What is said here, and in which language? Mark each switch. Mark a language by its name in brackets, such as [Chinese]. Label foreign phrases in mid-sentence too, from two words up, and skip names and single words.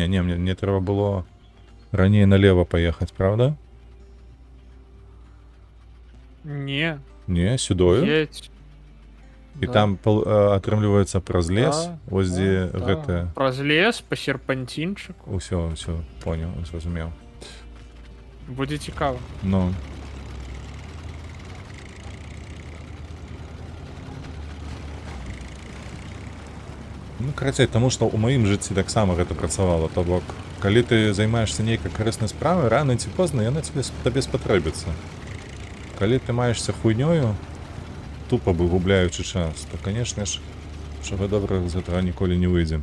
[Belarusian] Не, мне трэба было раней налево паехаць, правда? Не, Не, сюдою. едь. І Да. там атрымліваецца праз лес, Да, вось дзе да. гэта... Праз лес, по серпантинчику. Усё, понял, зразумеў. [Ukrainian] Буде цікаво. [Belarusian] Ну. Ну, карацей, таму што ў маім жыцці таксама гэта працавала, то бок, калі ты займаешься нейкай карыснай справай, рана ці позна яна табе спатрэбіцца. Калі ты маешся хуйнёю, тупо выгубляючы час, то, канешне ж, чаго добрага з гэтага ніколі не выйдзе.